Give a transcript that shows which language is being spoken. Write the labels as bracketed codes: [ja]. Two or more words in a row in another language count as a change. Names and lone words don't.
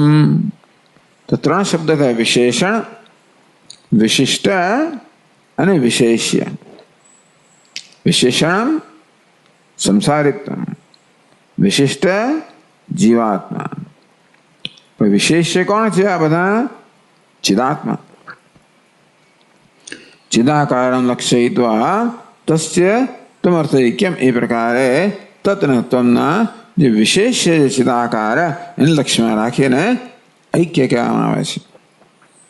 [gu] તો ત્રણ શબ્દ થાય વિશેષણ વિશિષ્ટ અને વિશેષ્ય. વિશેષણ સંસારિત્વ વિશિષ્ટ જીવાત્મા. વિશેષ્ય કોણ છે આ બધા ચિદાત્મા. [sa] चिदाकारं लक्षयित्वा तस्य त्वमर्थैक्यम् [gu] એ પ્રકારે તત્ન ત્વમના જે વિશેષ્ય જે ચિદાકાર એને લક્ષ્યમાં રાખીને ઐક્ય કહેવામાં આવે છે.